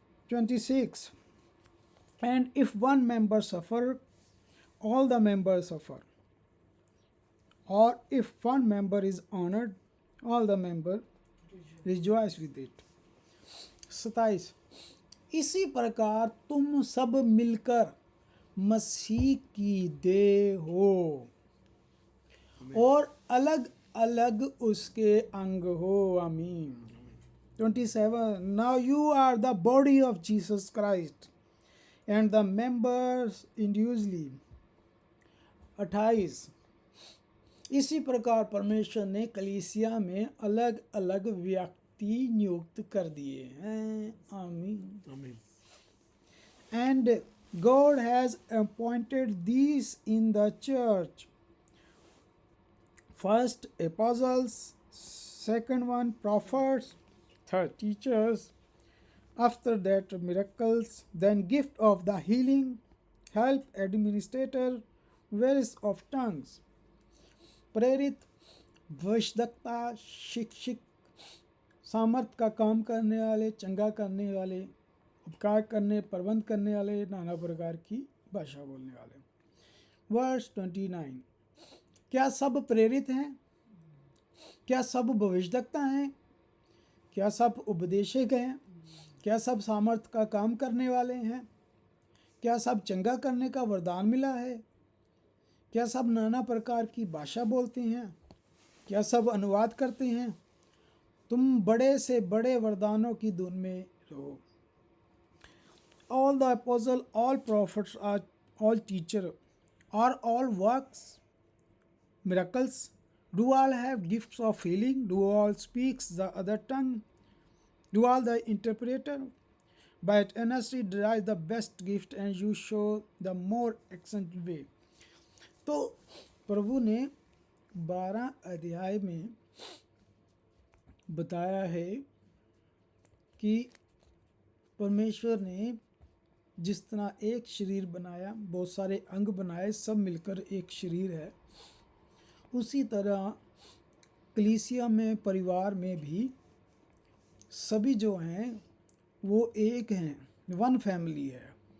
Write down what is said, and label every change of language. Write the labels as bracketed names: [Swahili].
[English] 26 And if one member suffer, all the members suffer. Or if one member is honored, all the members rejoice with it. [Hindi] 27 इसी प्रकार तुम सब मिलकर मसीह की देह हो और अलग अलग उसके अंग हो। आमीन। [English] 27 Now you are the body of Jesus Christ and the members individually. [Hindi] 28 इसी प्रकार परमेश्वर ने कलीसिया में अलग अलग व्यक्ति नियुक्त कर दिए हैं। आमीन। [English] And God has appointed these in the church. First apostles, second one prophets, third teachers, after that miracles, then gift of the healing, help, administrator, various of tongues, [Hindi] प्रेरित, भविष्यद्वक्ता, शिक्षक, सामर्थ का काम करने वाले, चंगा करने वाले, उपकार करने, प्रबंध करने वाले, नाना प्रकार की भाषा बोलने वाले। वर्स 29 क्या सब प्रेरित हैं? क्या सब भविष्यद्वक्ता हैं? क्या सब उपदेशक हैं? क्या सब सामर्थ का काम करने वाले हैं? क्या सब चंगा करने का वरदान मिला है? क्या सब नाना प्रकार की भाषा बोलते हैं? क्या सब अनुवाद करते हैं? तुम बड़े से बड़े वरदानों की धुन में रहो। [English] All the apostles, all prophets, are all teachers, are all works, miracles? Do all have gifts of healing? Do all speaks the other tongue? Do all the interpreter? But earnestly derive the best gift, and you show the more excellent way. [Hindi] तो प्रभु ने 12 अध्याय में बताया है कि परमेश्वर ने जिस तरह एक शरीर बनाया, बहुत सारे अंग बनाए, सब मिलकर एक शरीर है, उसी तरह कलीसिया में, परिवार में भी सभी जो हैं वो एक हैं, वन फैमिली है।